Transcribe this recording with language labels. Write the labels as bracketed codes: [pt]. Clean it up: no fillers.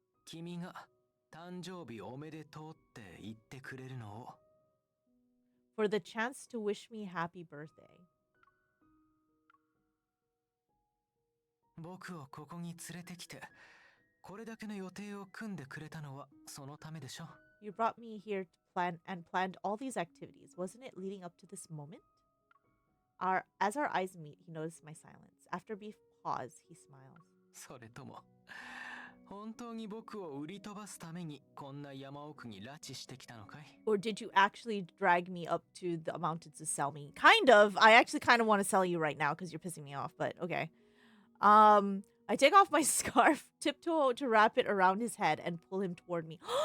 [ja] 君が誕生日おめでとうって言ってくれるのを。 [en] For the chance to wish me happy birthday. [ja] 僕をここに連れてきて、これだけの予定を組んでくれたのはそのためでしょ。 [en] You brought me here to planned all these activities. Wasn't it leading up to this moment? As our eyes meet, he notices my silence. After a brief pause, he smiles. [ja] それとも、本当に僕を売り飛ばすためにこんな山奥に拉致してきたのかい？ [en] Or did you actually drag me up to the mountains to sell me? Kind of. I actually kind of want to sell you right now because you're pissing me off, but okay. I take off my scarf, tiptoe to wrap it around his head, and pull him toward me.